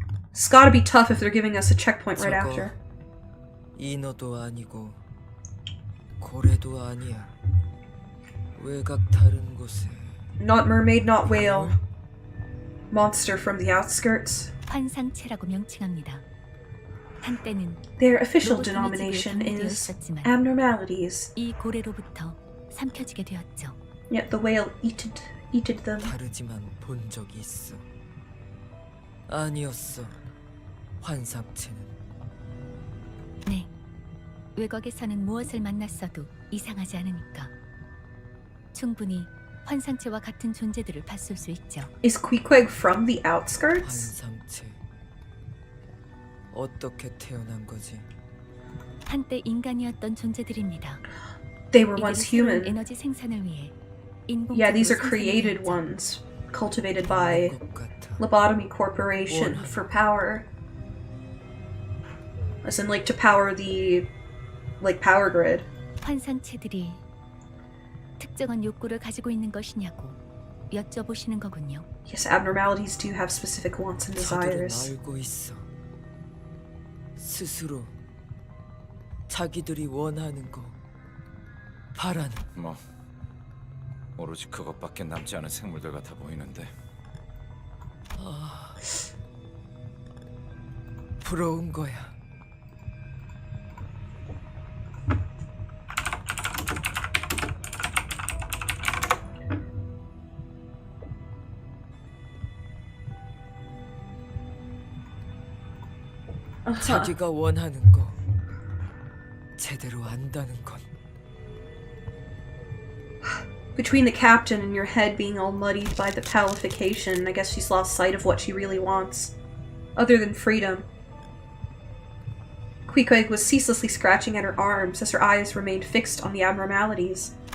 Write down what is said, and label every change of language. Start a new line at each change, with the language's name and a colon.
English: It's gotta be tough if they're giving us a checkpoint right after.
Korean: 인어도 아니고 고래도 아니야. 외곽 다른 곳에.
English: Not mermaid, not whale. Monster from the outskirts.
Korean: 환상체라고 명칭합니다. 한때는
English: Their official denomination is abnormalities.
Korean: 이 고래로부터 삼켜지게 되었죠.
English: Yet the whale eated them.
Korean: 다르지만 본 적이 있어. 아니었어. 환상체는. 네. 외곽에서는 무엇을 만났어도 이상하지 않으니까. 충분히 환상체와 같은 존재들을 봤을 수 있죠.
English: Is Queequeg from the outskirts?
Korean: 환상체. 어떻게 태어난 거지? 한때 인간이었던 존재들입니다.
English: They were once human.
Korean: 에너지 생산을 위해
English: Yeah, these are created ones, cultivated by Lobotomy Corporation for power. As in, like, to power the, like, power grid.
Korean: 환상체들이 특정한 욕구를 가지고 있는 것이냐고 여쭤보시는 거군요.
English: Yes, abnormalities do have specific wants and desires.
Korean: 알고 있어. 스스로 자기들이 원하는 거, 바라는. 뭐 오로지 그것밖에 남지 않은 생물들 같아 보이는데. 부러운 거야. 자기가 원하는 거 제대로 안다는 건.
English: Between the captain and your head being all muddied by the palification, I guess she's lost sight of what she really wants. Other than freedom. Queequeg was ceaselessly scratching at her arms as her eyes remained fixed on the abnormalities.